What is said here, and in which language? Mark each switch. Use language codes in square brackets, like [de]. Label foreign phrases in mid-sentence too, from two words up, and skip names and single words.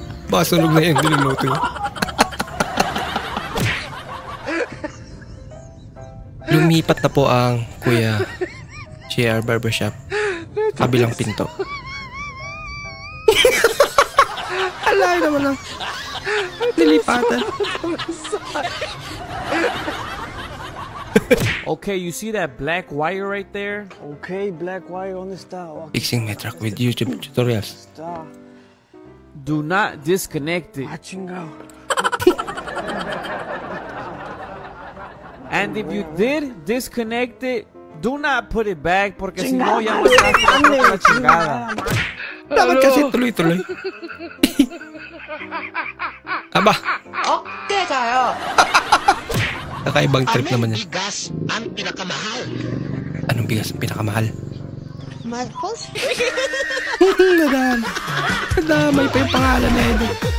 [tl] Baka sunog na yung niluluto niya. Lumipat na po ang Kuya JR Barbershop. Kabilang pinto. Alay naman lang. Nilipatan. [en] Okay, you see that black wire right there? okay, black wire on the star. Fixing my truck with YouTube tutorials. Star. Do not disconnect it. Watching out. And if you did disconnect it, do not put it back [es] porque si no ya mataste la chingada. [tl] Dapat kasi tuloy-tuloy. Aba, Kakaibang trip naman yan. bigas ang pinakamahal? Anong bigas ang pinakamahal? Marcos? Nadamay pa yung pangalan na ito.